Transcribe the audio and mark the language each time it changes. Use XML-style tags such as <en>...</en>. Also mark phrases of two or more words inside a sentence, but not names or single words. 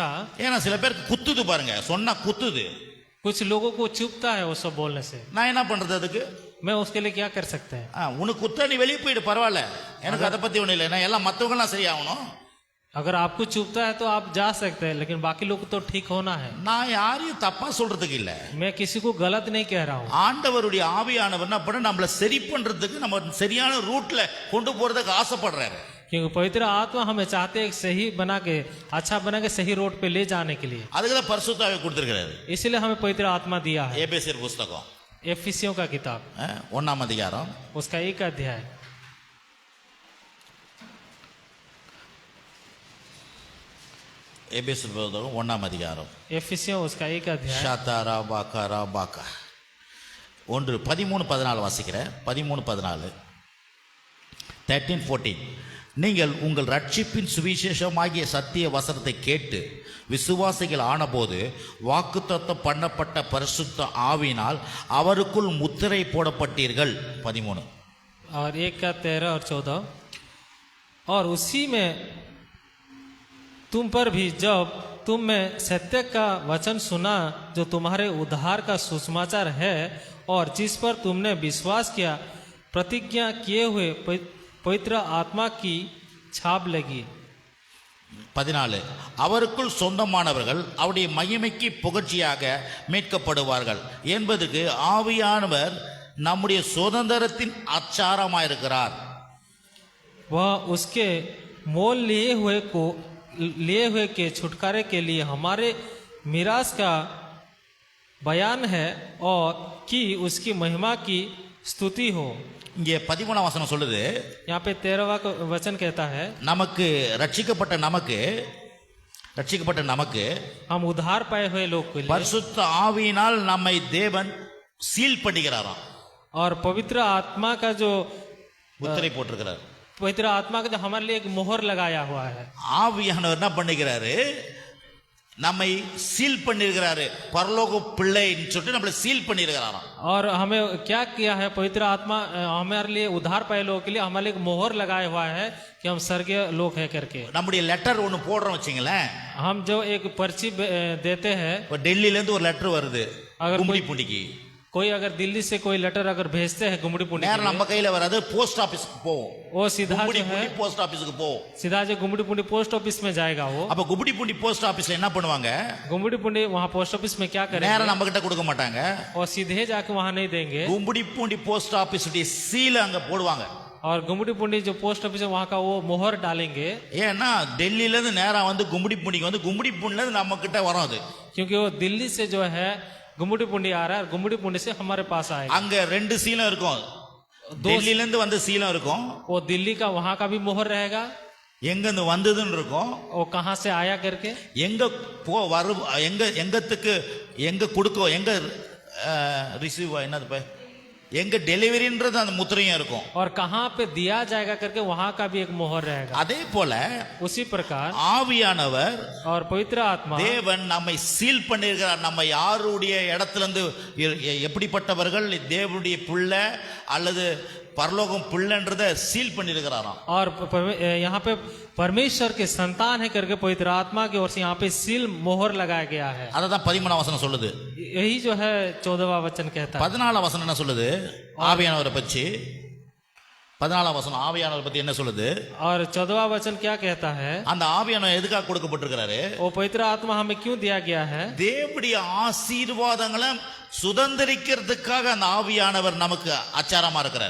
<ta>ஏன்னா சில பேருக்கு குத்துது பாருங்க, சொன்னா குத்துது.</ta> <hi>कुछ लोगों को चुभता है वो सब बोलने से।</hi> <ta>நான் என்ன பண்றது அதுக்கு?</ta> <hi>मैं उसके लिए क्या कर सकते हैं?</hi> <ta>உனக்கு குத்த நீ வெளியே போயிடு, பரவாயில்ல, எனக்கு அதை பத்தி ஒண்ணு இல்லை, நான் எல்லாம் மற்றவங்கலாம் சரியாகணும்.</ta> <hi>अगर आपको चुभता है तो आप जा सकते हैं, लेकिन बाकी लोग को तो ठीक होना है।</hi> <ta>நான் யாரையும் தப்பா சொல்றதுக்கு இல்ல.</ta> <hi>मैं किसी को गलत नहीं कह रहा हूँ।</hi> <ta>ஆண்டவருடைய ஆவியானவர் என்ன பண்ண நம்மள சரி பண்றதுக்கு நம்ம சரியான ரூட்ல கொண்டு போறதுக்கு ஆசைப்படுறாரு.</ta> <hi>क्योंकि पवित्र आत्मा हमें चाहते हैं सही बना के, अच्छा बना के सही रोड पे ले जाने के लिए।</hi> <ta>அதுக்கு தான் பரிசுத்த ஆவியை கொடுத்திருக்கிறாரு.</ta> <hi>इसीलिए हमें पवित्र आत्मा दिया है।</hi> <ta>எபேசியர் புத்தகம்</ta> <hi>एफिसियों का किताब</hi> <ta>1ஆம் அதிகாரம்</ta> <hi>उसका 1 अध्याय।</hi> <ta>எபேசியர் புத்தகம் 1ஆம் அதிகாரம்</ta> <hi>एफिसियों उसका 1 अध्याय। ஷாதாரா பாக்காரா பாக்கா</hi> <ta>1:13-14 வாசிக்கிறேன். 13-14 13-14 நீங்கள் உங்கள் ரட்சிப்பின் சுவிசேஷமாகிய சத்திய வசனத்தை கேட்டு விசுவாசிகள் ஆனபோது வாக்குத்தத்தம் பண்ணப்பட்ட பரிசுத்த ஆவியினால் அவருக்குள் முத்திரை போடப்பட்டீர்கள். 13</ta> <hi>और 1 का 13 और 14। और उसी में तुम पर भी जब तुम में सत्य का वचन सुना जो तुम्हारे उद्धार का सुसमाचार है, और जिस पर तुमने विश्वास किया, प्रतिज्ञा किए हुए पवित्र आत्मा की छाप लगी।</hi> <ta>14 அவருக்குள் சொந்தமானவர்கள் அவருடைய மகிமைக்கு புகழ்ச்சியாக மீட்கப்படுவார்கள் என்பதுக்கு ஆவியானவர் நம்முடைய சுதந்திரத்தின் அச்சாரமாயிருக்கிறார்.</ta> <hi>वह उसके मोल लिए हुए के छुटकारे के लिए हमारे मिरास का बयान है, और कि उसकी महिमा की स्तुति हो।</hi> <ta>இங்கே 13ஆம் வசனம் சொல்லுது,</ta> <hi>यहाँ पे 13वां वचन कहता है</hi> <ta>நமக்கு ரட்சிக்கப்பட்ட நமக்கு</ta> <hi>हम उद्धार पाए हुए लोग के लिए</hi> <ta>பரிசுத்த ஆவியினால் நம்மை தேவன் சீல் பண்ணிக்கிறாராம்.</ta> <hi>और पवित्र आत्मा का जो</hi> <ta>முத்திரை போட்டிருக்கிறார்.</ta> <hi>पवित्र आत्मा का जो हमारे लिए एक मोहर लगाया हुआ है।</hi> <ta>ஆவியானவர் என்ன பண்ணிக்கிறாரு, நம்மை சீல் பண்ணிருக்கிறாரு. பரலோக பிள்ளைன்னு சொல்லிட்டு நம்மளை சீல் பண்ணிருக்கிறாராம்.</ta> <hi>और हमें क्या किया है, पवित्र आत्मा हमारे लिए उद्धार पाए लोगों के लिए हमारे लिए एक मोहर लगाया हुआ है कि हम स्वर्गीय लोग है करके।</hi> <ta>நம்முடைய லெட்டர் ஒன்று போடுறோம் வச்சுங்களேன்.</ta> <hi>हम जो एक पर्ची देते हैं,</hi> <ta>டெல்லியில இருந்து ஒரு லெட்டர் வருது</ta> <hi>अगर</hi> <ta>கும்படி புண்டிக்கு,</ta> <hi>कोई अगर दिल्ली से कोई लेटर अगर भेजते हैं गुमड़ी पुंडी</hi> <ta>நேரா நம்ம கையில வராது,</ta> <en>post officeக்கு</en> <ta>போவோம்.</ta> <hi>वो सीधा</hi> <ta>கும்படி</ta> <hi>जो है</hi> <ta>புண்டி</ta> <en>post officeக்கு</en> <ta>போவோம்.</ta> <hi>सीधा जो गुमड़ी पुंडी</hi> <en>post office</en> <hi>में जाएगा। वो</hi> <ta>அப்ப கும்படி புண்டி</ta> <en>post officeல</en> <ta>என்ன பண்ணுவாங்க,</ta> <hi>गुमड़ी पुंडी वहाँ</hi> <en>post office</en> <hi>में क्या</hi> <ta>நேரா</ta> <hi>करेंगे,</hi> <ta>நம்ம கிட்ட கொடுக்க மாட்டாங்க.</ta> <hi>और सीधे जाके वहाँ नहीं देंगे,</hi> <ta>கும்படி புண்டி</ta> <en>post officeஉடைய</en> <ta>சீல அங்க போடுவாங்க.</ta> <hi>और गुमड़ी पुंडी जो</hi> <en>post office</en> <hi>है वहाँ का वो मोहर डालेंगे।</hi> <ta>ஏன்னா டெல்லியில இருந்து நேரா வந்து கும்படி புண்டிக்கு வந்து கும்படி புண்டில இருந்து நம்ம கிட்ட வரும் அது.</ta> <hi>क्योंकि वो दिल्ली से जो है गुमड़ी पुंडी आ रहा है, और गुमड़ी पुंडी से हमारे पास आएगा।</hi> <ta>அங்க ரெண்டு சீலம் இருக்கும். டெல்லியில இருந்து வந்த சீலம் இருக்கும்,</ta> <hi>वो दिल्ली का वहाँ का भी मोहर रहेगा,</hi> <ta>எங்க இருந்து வந்ததுன்னு இருக்கும்,</ta> <hi>वो कहाँ से आया करके,</hi> <ta>எங்க எங்கத்துக்கு எங்க கொடுக்க எங்க ரிசீவ் என்னது எங்க டெலிவரின்றது அந்த முத்திரையும் இருக்கும்.</ta> <hi>और कहाँ पे दिया जाएगा करके वहाँ का भी एक मोहर रहेगा।</hi> <ta>அதே போல</ta> <hi>उसी प्रकार</hi> <ta>ஆவியானவர்</ta> <hi>और पवित्र आत्मा</hi> <ta>தேவன் நம்மை சீல் பண்ணிருக்கிறார். நம்ம யாருடைய இடத்துல இருந்து எப்படிப்பட்டவர்கள் தேவனுடைய பிள்ளை அல்லது பரலோகம் பிள்ளைன்றத சீல் பண்ணிருக்கிறாராம்.</ta> <hi>और यहाँ पे परमेश्वर के संतान है करके पवित्र आत्मा की ओर से यहाँ पे सील मोहर लगाया गया है।</hi> <ta>அததான் 13ஆம் வசனம் சொல்லுது.</ta> <hi>यही जो है 14वां वचन कहता है।</hi> <ta>14ஆம் வசனம் என்ன சொல்லுது, ஆவியானவரை பற்றி 14ஆம் வசனம் ஆவியானவரை பத்தி என்ன சொல்லுது,</ta> <hi>और 14वां वचन क्या कहता है,</hi> <ta>அந்த ஆவியானவர் எதுக்காக கொடுக்கப்பட்டிருக்கிறாரு,</ta> <hi>वो पवित्र आत्मा हमें क्यों दिया गया है,</hi> <ta>தேவனுடைய ஆசீர்வாதங்களை சுதந்திரிக்கிறதுக்காக அந்த ஆவியானவர் நமக்கு அச்சாரமா இருக்கிறார்.</ta>